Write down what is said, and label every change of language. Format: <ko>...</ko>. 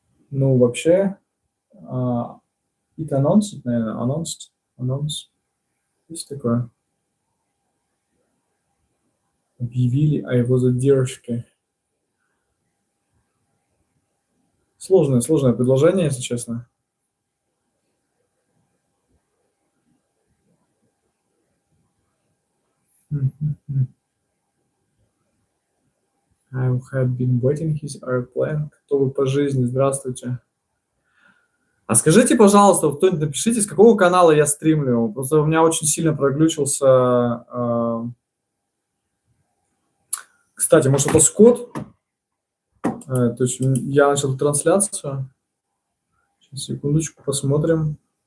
<ru>Вообще,</ru> <en>it announced,</en> <ru>наверное,</ru> <en>announced.</en> <ru>Есть такое? Объявили о его задержке. Сложное предложение, если честно.</ru> <en>I have been waiting his airplane.</en> <ru>Кто вы по жизни? Здравствуйте. А скажите, пожалуйста, кто-нибудь напишите, с какого канала я стримлю. Просто у меня очень сильно проглючился. Кстати, может, это Скотт? То есть я начал трансляцию. Сейчас, секундочку, посмотрим.</ru>